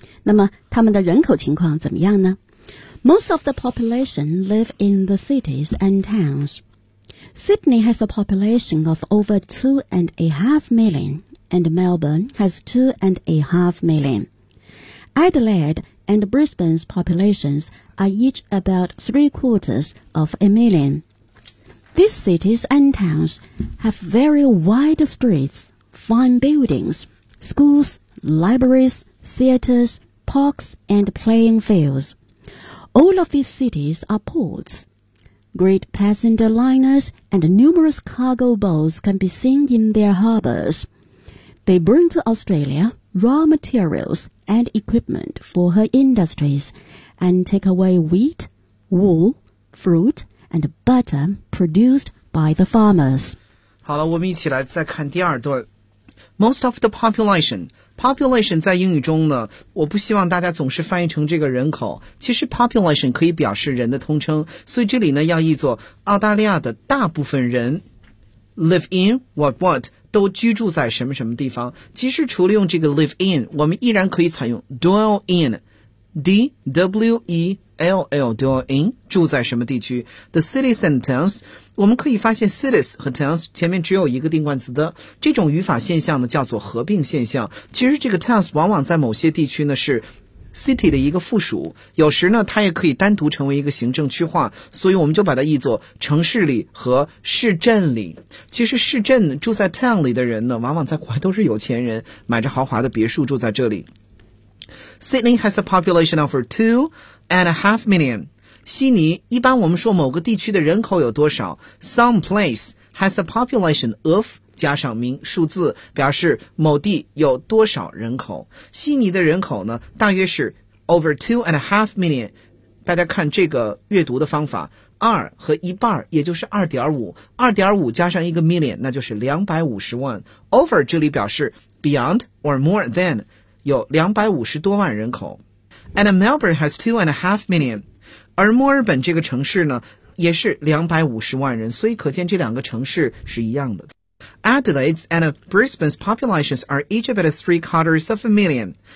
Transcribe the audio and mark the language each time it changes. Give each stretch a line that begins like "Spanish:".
Chinese: 那么他们的人口情况怎么样呢？
English: Most of the population live in the cities and towns. Sydney has a population of over 2.5 million, and Melbourne has 2.5 million. Adelaide and Brisbane's populations are each about 3/4 of a million. These cities and towns have very wide streets, fine buildings, schools, libraries, theaters, parks, and playing fields. All of these cities are ports. Great passenger liners and numerous cargo boats can be seen in their harbors. They bring to Australia raw materials and equipment for her industries and take away wheat, wool, fruit, and butter produced by the farmers.
Chinese: 好了，我们一起来再看第二段。
English: Most of the population.
Chinese: Population 在英语中呢，我不希望大家总是翻译成这个人口。其实 population 可以表示人的通称，所以这里呢要译作澳大利亚的大部分人
English: live in what
Chinese: 都居住在什么什么地方。其实除了用这个 live in， 我们依然可以采用
English: dwell in，
Chinese: dwell in 住在什么地区。
English: The cities and towns，
Chinese: 我们可以发现 cities 和 towns 前面只有一个定冠词的，这种语法现象呢叫做合并现象。其实这个 towns 往往在某些地区呢是 city 的一个附属，有时呢它也可以单独成为一个行政区划，所以我们就把它译作城市里和市镇里。其实市镇住在 town 里的人呢，往往在国外都是有钱人，买着豪华的别墅住在这里。
English: Sydney has a population of two and a half million.
Chinese: 悉尼，一般我们说某个地区的人口有多少，
English: Some place has a population of
Chinese: 加上名数字，表示某地有多少人口。悉尼的人口呢大约是
English: over 2.5 million.
Chinese: 大家看这个阅读的方法，二和一半，也就是 2.5 加上一个 million， 那就是250万。 over 这里表示
English: beyond or more than，
Chinese: 有250多万人口。
English: And Melbourne has 2.5 million.
Chinese: 而墨尔本这个城市呢也是250万人，所以可见这两个城市是一样的。
English: Adelaide's and Brisbane's populations are each about 3/4 of a million.